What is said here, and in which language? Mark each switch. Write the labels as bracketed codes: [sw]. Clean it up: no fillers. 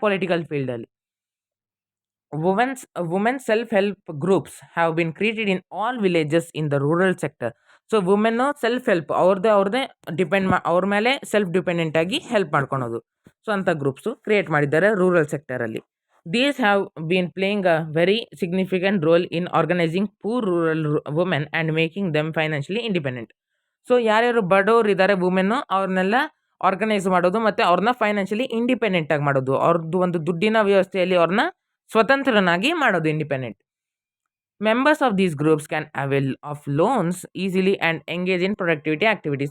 [en] Political ಫೀಲ್ಡಲ್ಲಿ women self help groups have been created in all villages in the rural sector. [kn] So women self help, ಅವ್ರದ್ದೇ ಅವ್ರ ಮೇಲೆ self dependent ಆಗಿ help ಮಾಡ್ಕೊಳೋದು. So ಅಂಥ groups create ಮಾಡಿದ್ದಾರೆ rural ಸೆಕ್ಟರಲ್ಲಿ. [en] These have been playing a very significant role in organizing poor rural women and making them financially independent. [kn] So ಯಾರ್ಯಾರು ಬಡವರು ಇದ್ದಾರೆ ವುಮೆನ್ನು, ಅವ್ರನ್ನೆಲ್ಲ ಆರ್ಗನೈಸ್ ಮಾಡೋದು ಮತ್ತು ಅವ್ರನ್ನ ಫೈನಾನ್ಷಿಯಲಿ ಇಂಡಿಪೆಂಡೆಂಟ್ ಆಗಿ ಮಾಡೋದು, ಅವ್ರದ್ದು ಒಂದು ದುಡ್ಡಿನ ವ್ಯವಸ್ಥೆಯಲ್ಲಿ ಅವ್ರನ್ನ ಸ್ವತಂತ್ರನಾಗಿ ಮಾಡೋದು, independent. [en] Members of these groups can avail of loans easily and engage in productivity activity.